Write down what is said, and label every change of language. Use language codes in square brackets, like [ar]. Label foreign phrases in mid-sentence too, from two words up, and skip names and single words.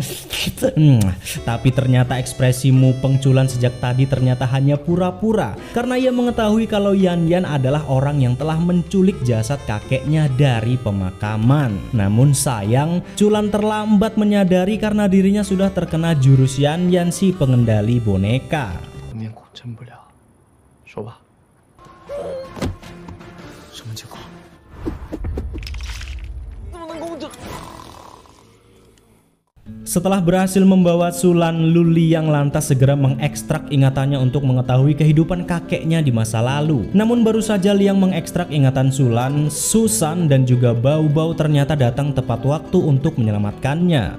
[id] Tapi ternyata ekspresi mupeng Sulan sejak tadi ternyata hanya pura-pura karena ia mengetahui kalau Yan Yan adalah orang yang telah menculik jasad kakeknya dari pemakaman. Namun sayang, Sulan terlambat menyadari karena dirinya sudah terkena jurus Yan Yan si pengendali boneka. [zh] 面孔真不了，说吧，什么情况？怎么能公正？ [id] Setelah berhasil membawa Sulan, Luliang lantas segera mengekstrak ingatannya untuk mengetahui kehidupan kakeknya di masa lalu. Namun baru saja Liang mengekstrak ingatan Sulan, Susan dan juga Bao Bao ternyata datang tepat waktu untuk menyelamatkannya.